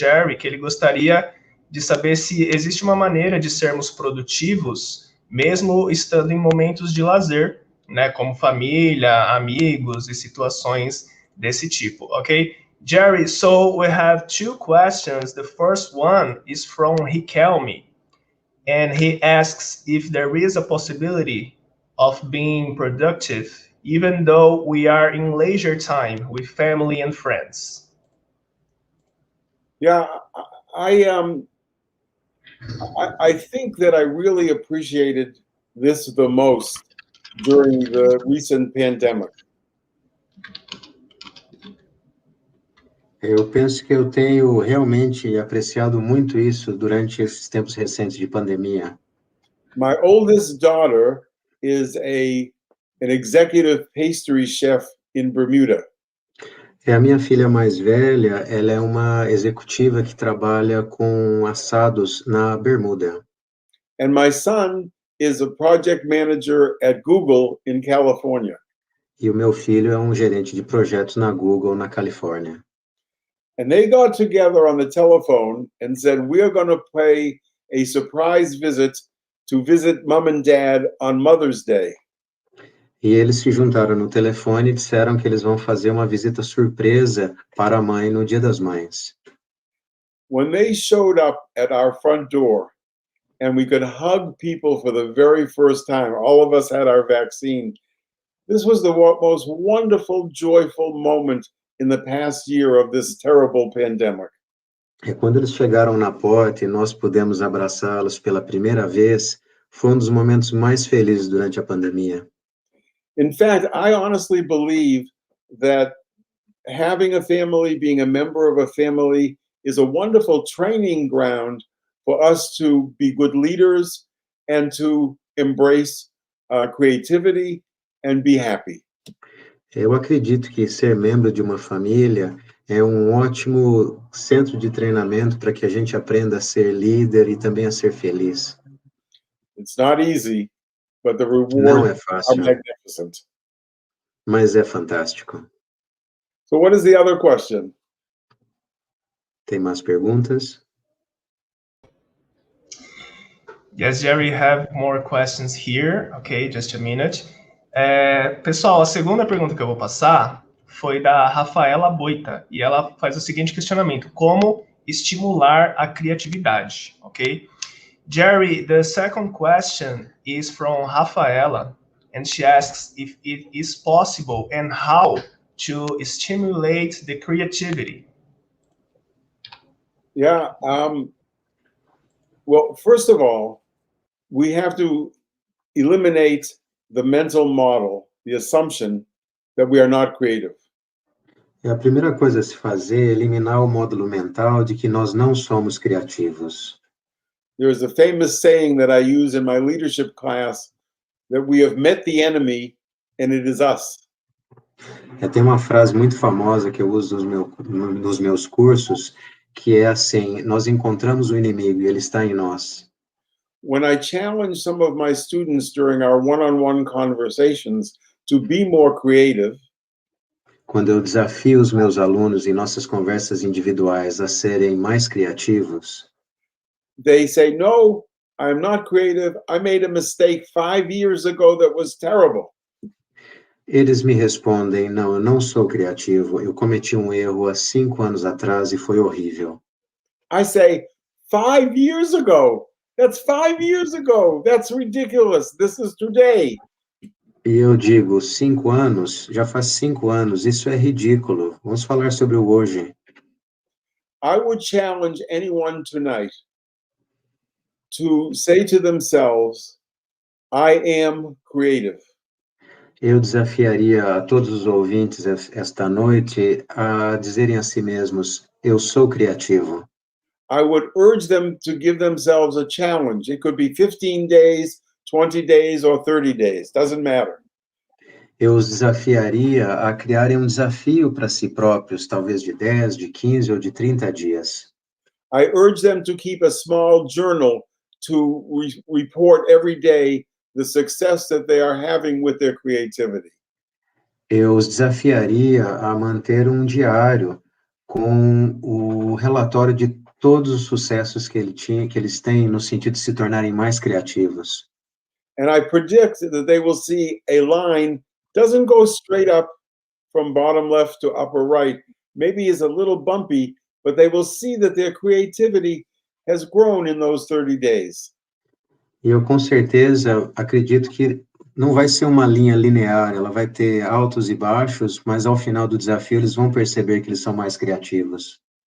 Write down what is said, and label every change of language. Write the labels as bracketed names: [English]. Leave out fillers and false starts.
[Portuguese] Jerry que ele gostaria de saber se existe uma maneira de sermos produtivos mesmo estando em momentos de lazer, né? Como família, amigos e situações desse tipo, ok? [English] Jerry, so we have two questions. The first one is from Riquelme. And he asks if there is a possibility of being productive, even though we are in leisure time with family and friends. Yeah, I think that I really appreciated this the most during the recent pandemic. [Portuguese] Eu penso que eu tenho realmente apreciado muito isso durante esses tempos recentes de pandemia. [English] My oldest daughter is an executive pastry chef in Bermuda. [Portuguese] A minha filha mais velha, ela é uma executiva que trabalha com assados na Bermuda. [English] And my son is a project manager at Google in California. [Portuguese] E o meu filho é um gerente de projetos na Google, na Califórnia. [English] And they got together on the telephone and said, we're going to pay a surprise visit to visit mom and dad on Mother's Day. [Portuguese] E eles se juntaram no telefone e disseram que eles vão fazer uma visita surpresa para a mãe no Dia das Mães. [English] When they showed up at our front door and we could hug people for the very first time, all of us had our vaccine. This was the most wonderful, joyful moment in the past year of this terrible pandemic. [Portuguese] E quando eles chegaram na porta e nós pudemos abraçá-los pela primeira vez, foi um dos momentos mais felizes durante a pandemia. [English] In fact, I honestly believe that having a family, being a member of a family, is a wonderful training ground for us to be good leaders and to embrace creativity and be happy. [Portuguese] Eu acredito que ser membro de uma família é um ótimo centro de treinamento para que a gente aprenda a ser líder e também a ser feliz. [English] It's not easy, but the [Portuguese] Não [English] rewards [Portuguese] é [English] are [Portuguese] fácil, [English] magnificent. [Portuguese] mas é fantástico. [English] So what is the other question? [Portuguese] Tem mais perguntas? [English] Yes, Jerry, have more questions here. Okay, just a minute. [Portuguese] Pessoal, a segunda pergunta que eu vou passar foi da Rafaela Boita, e ela faz o seguinte questionamento: como estimular a criatividade? Ok? [English] Jerry, the second question is from Rafaela, and she asks if it is possible and how to stimulate the creativity. Yeah. Well, first of all, we have to eliminate the mental model, the assumption that we are not creative. [Portuguese] A primeira coisa a se fazer é eliminar o módulo mental de que nós não somos criativos. [English] There's a famous saying that I use in my leadership class that we have met the enemy and it is us. [Portuguese] Tem uma frase muito famosa que eu uso nos meus cursos, que é assim: nós encontramos o inimigo e ele está em nós. [English] When I challenge some of my students during our one-on-one conversations to be more creative, [Portuguese] Quando eu desafio os meus alunos em nossas conversas individuais a serem mais criativos, [English] they say, no, I'm not creative. I made a mistake 5 years ago that was terrible. [Portuguese] eles me respondem: não, eu não sou criativo, eu cometi um erro há 5 anos atrás e foi horrível. [English] I say, 5 years ago? That's 5 years ago. That's ridiculous. This is today. [Portuguese] E eu digo: 5 anos? Já faz 5 anos, isso é ridículo. Vamos falar sobre o hoje. [English] I would challenge anyone tonight to say to themselves, I am creative. [Portuguese] Eu desafiaria a todos os ouvintes esta noite a dizerem a si mesmos: eu sou criativo. [English] I would urge them to give themselves a challenge. It could be 15 days, 20 days, or 30 days. Doesn't matter. [Portuguese] Eu os desafiaria a criarem um desafio para si próprios, talvez de 10, de 15 ou de 30 dias. [English] I urge them to keep a small journal to report every day the success that they are having with their creativity. [Portuguese] Eu os desafiaria a manter um diário com o relatório de todos os sucessos que eles têm no sentido de se tornarem mais criativos. [English] And I predict that they will see a line doesn't go straight up from bottom left to upper right. Maybe is a little bumpy, but they will see that their creativity has grown in those 30 days. [Portuguese] E eu com certeza acredito que não vai ser uma linha linear, ela vai ter altos e baixos, mas ao final do desafio eles vão perceber que eles são mais criativos.